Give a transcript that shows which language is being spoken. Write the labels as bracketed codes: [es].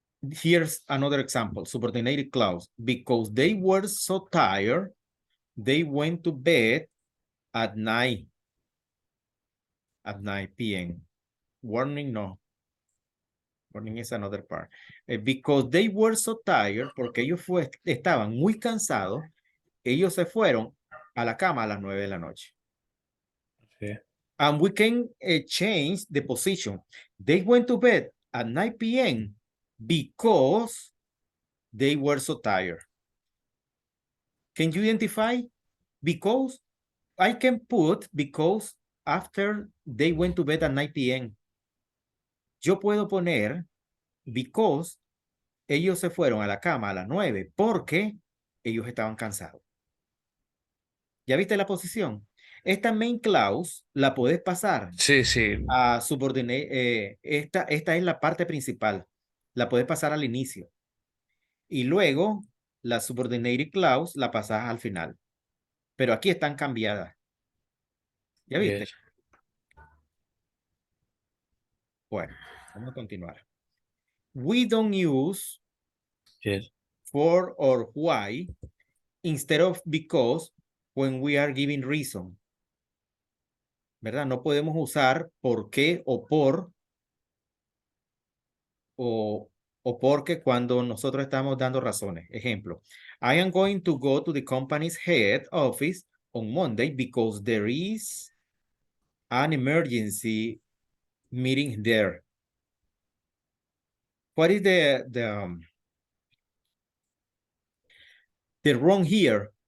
[en] Here's another example, subordinated clause. Because they were so tired, they went to bed at 9 p.m. Warning, no. Warning is another part. Because they were so tired, [es] porque ellos estaban muy cansados, ellos se fueron a la cama a las 9 de la noche. Sí. [en] And we can change the position. They went to bed at 9 p.m. because they were so tired. Can you identify because? I can put because after they went to bed at 9 p.m. [es] Yo puedo poner because ellos se fueron a la cama a las 9 porque ellos estaban cansados. ¿Ya viste la posición? Esta main clause la puedes pasar Sí, sí. a subordinate. Esta es la parte principal. La puedes pasar al inicio. Y luego la subordinated clause la pasas al final. Pero aquí están cambiadas. ¿Ya viste? [en] Yes. [es] Bueno, vamos a continuar. [en] We don't use Yes. for or why instead of because when we are giving reason. [es] ¿Verdad? No podemos usar por qué o por o porque cuando nosotros estamos dando razones. Ejemplo, [en] I am going to go to the company's head office on Monday because there is an emergency meeting there. What is the wrong here?